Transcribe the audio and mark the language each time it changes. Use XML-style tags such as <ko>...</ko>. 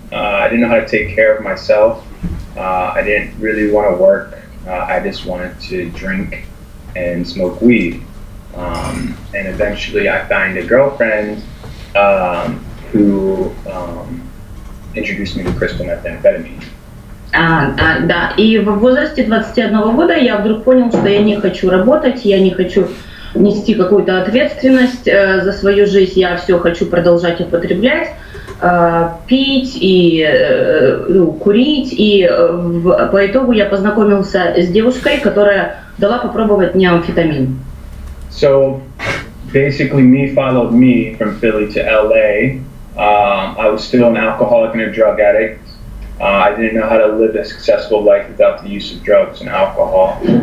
<en>I didn't know how to take care of myself. I didn't really want to work. I just wanted to drink and smoke weed. And eventually I found a girlfriend who introduced me to crystal methamphetamine.</en> <ru>Да, и в возрасте 21 года я вдруг понял, что я не хочу работать, я не хочу нести какую-то ответственность за свою жизнь, я все хочу продолжать употреблять, пить и курить, и по итогу я познакомился с девушкой, которая дала попробовать мне амфетамин.</ru> <en>So basically me followed me from Philly to LA. I was still an alcoholic and a drug addict. I didn't know how to live a successful life without the use of drugs and alcohol.</en>